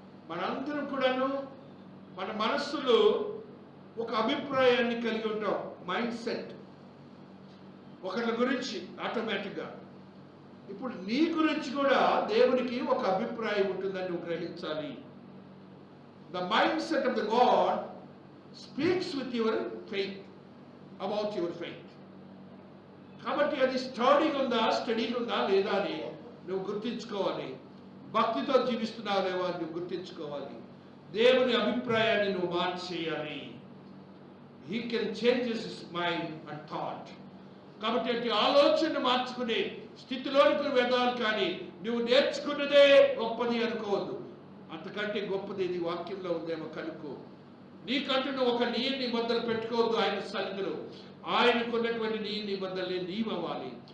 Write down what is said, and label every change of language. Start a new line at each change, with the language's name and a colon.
Telugu: మనందరం కూడాను మన మనస్సులో ఒక అభిప్రాయాన్ని కలిగి ఉంటాం. మైండ్ సెట్ ఒకరి గురించి ఆటోమేటిక్గా. ఇప్పుడు నీ గురించి కూడా దేవునికి ఒక అభిప్రాయం ఉంటుందని నువ్వు గ్రహించాలి.
English: The mindset of the God speaks with your faith, about your faith.
Telugu: కాబట్టి అది స్టడీగా ఉందా లేదా అని నువ్వు గుర్తించుకోవాలి. భక్తితో జీవిస్తున్నావు లేవో అని నువ్వు గుర్తించుకోవాలి. దేవుని అభిప్రాయాన్ని నువ్వు మార్చేయాలి.
English: He can change his mind and thought.
Telugu: కాబట్టి అటు ఆలోచన మార్చుకునే స్థితిలోనికి వెళ్ళాలి. కానీ నువ్వు నేర్చుకున్నదే గొప్పది అనుకోవద్దు. అంతకంటే గొప్పది ఇది వాక్యంలో ఉందేమో కనుక్కో. నీకంటూ నువ్వు ఒక నిబంధనలు పెట్టుకోవద్దు. ఆయన సన్నిధిలో ఆయనకున్నటువంటి నిబంధనలే నీవవ్వాలి.